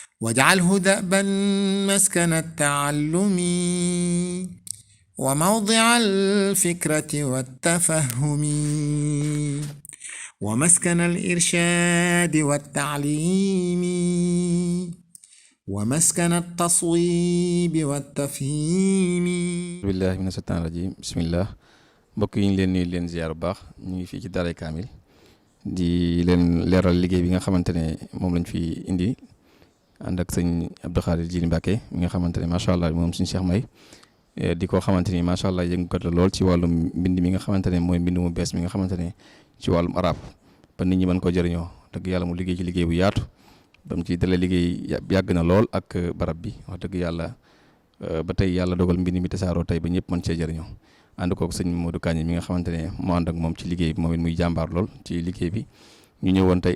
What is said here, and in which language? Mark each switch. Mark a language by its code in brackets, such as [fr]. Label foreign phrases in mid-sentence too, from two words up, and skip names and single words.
[ar] واجعله دأبا مسكن التعلم وموضع الفكرة والتفهم ومسكن الإرشاد والتعليم ومسكن التصويب والتفهيم. بالله من الشيطان الرجيم بسم الله. [wo] mbokk yi ñu leen nuyu leen ziar bu baax. ñu ngi fii ci Daaray Kaamil di leen leeral liggéey bi nga xamante ne moom lañ fi indi ànd ak sëñ Abdou Khadir Jili Mbacke mi nga xamante ne [ar] ما شاء الله [wo] moom suñu Cheikh May di ko xamante ni [ar] ما شاء الله [wo] yëngukat la lool ci wàllum mbind mi nga xamante ne mooy mbind mu bees mi nga xamante ne ci wàllum arab ba nit ñi mën koo jëriñoo dëgg yàlla mu liggéey ci liggéey bu yaatu ba mu ci dalee liggéey yàgg na lool ak barab bi wax dëgg yàlla ba tey yàlla dogal mbind mi tasaaroo tey ba ñëpp mën cee jëriñoo ànd kook sëñ Modou Kañ mi nga xamante ne moo ànd ak moom ci liggéey bi moom it muy jàmbaar lool ci liggéey bi ñu ñëwoon tey